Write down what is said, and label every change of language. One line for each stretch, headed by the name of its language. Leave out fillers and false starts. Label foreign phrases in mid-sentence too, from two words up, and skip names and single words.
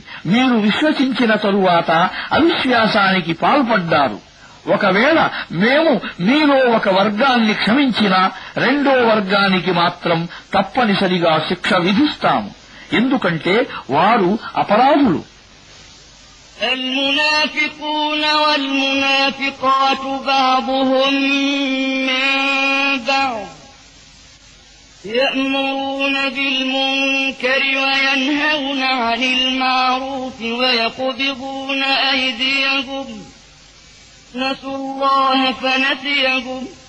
Telugu: మీరు విశ్వసించిన తరువాత అవిశ్వాసానికి పాల్పడ్డారు. ఒకవేళ మేము మీలో ఒక వర్గాన్ని క్షమించినా రెండో వర్గానికి మాత్రం తప్పనిసరిగా శిక్ష విధిస్తాము. ఎందుకంటే వారు అపరాధులు.
Arabic: المنافقون والمنافقات بعضهم من بعض يأمرون بالمنكر وينهون عن المعروف ويقبضون أيديهم نسوا الله فنسيهم